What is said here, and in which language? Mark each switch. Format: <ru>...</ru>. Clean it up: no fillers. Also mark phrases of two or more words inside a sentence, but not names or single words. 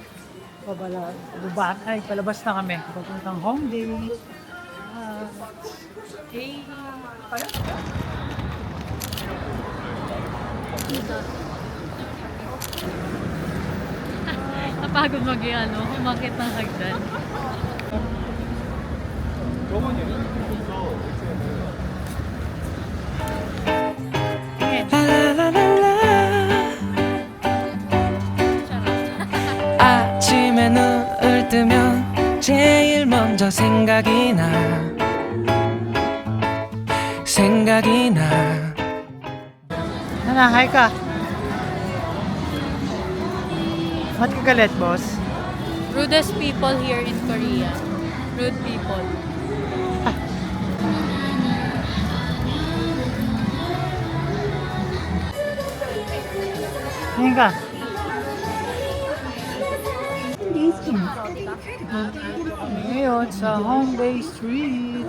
<tl>Palabas na kami. Papuntang Hongdae.</tl> <en>Hey.</en> <tl>Napagod umakit ng hagdan.</tl> <ko>아침에 눈을 뜨면 제일 먼저 생각이 나 Nana, hi ka.</ko> <tl>Ba't ka galit, boss?</tl> <en>Rudest people here in Korea. Rude people.</en> <tl>Ngayon ka. Ngayon sa Hongdae Street.</tl>